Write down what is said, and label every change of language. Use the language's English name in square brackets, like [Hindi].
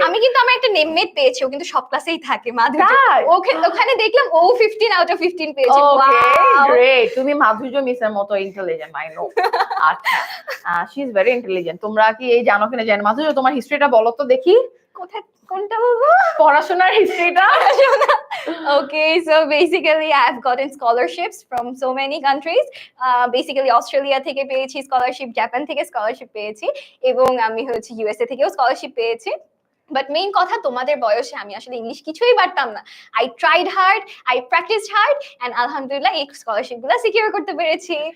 [Bangla] আমি কিন্তু আমার একটা নেমমেট পেয়েছি, ও কিন্তু সব ক্লাসেই থাকে, মাধুর্য। তাই? ওখানে দেখলাম ও 15 আউট অফ 15 পেয়েছে। [English] okay wow, great, [Bangla] তুমি মাধুর্য মিসের মতো [English] Intelligent, I know. আচ্ছা she is very intelligent. [Bangla] তোমরা কি এই জানো কিনা জানো, মাধুর্য তোমার হিস্ট্রিটা বলো তো দেখি। কোনটা বলবো? পড়াশোনার হিস্ট্রিটা। [English] Okay, so basically I've gotten scholarships from so many countries. [Bangla] Basically Australia থেকে পেয়েছি স্কলারশিপ, জাপান থেকে স্কলারশিপ পেয়েছি, এবং আমি হচ্ছে ইউএসএ থেকেও স্কলারশিপ পেয়েছি। বাট মেইন কথা, তোমাদের বয়সে আমি আসলে ইংলিশ কিছুই পারতাম না। [English] I tried hard, I practised hard, [Bangla] and আলহামদুলিল্লাহ এই স্কলারশিপ গুলো সিকিউর করতে পেরেছি।